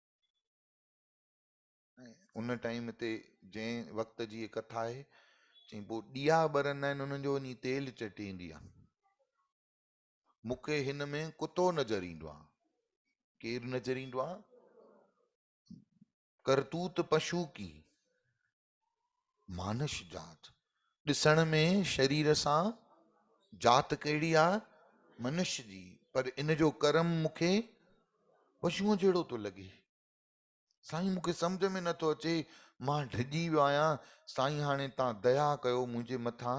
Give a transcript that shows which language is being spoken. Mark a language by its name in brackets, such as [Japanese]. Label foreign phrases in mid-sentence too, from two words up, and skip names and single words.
[Sindhi] उन टाइम ते जंहिं वक़्त जी कथा आहे, चई पोइ ॾिया ॿरंदा आहिनि उन्हनि जो वञी तेल चटींदी आहे। मूंखे हिन में कुतो नज़र ईंदो आहे। केरु नज़र ईंदो आहे? [Hindi] करतूत पशु की, मानस जात। [Sindhi] ॾिसण में शरीर सां जात कहिड़ी आहे? मनुष्य जी। पर इन जो कर्म मूंखे पशुअ जहिड़ो थो लॻे। साईं मूंखे सम्झ में नथो अचे। मां ढिॼी वियो आहियां। साईं हाणे तव्हां दया कयो मुंहिंजे मथां।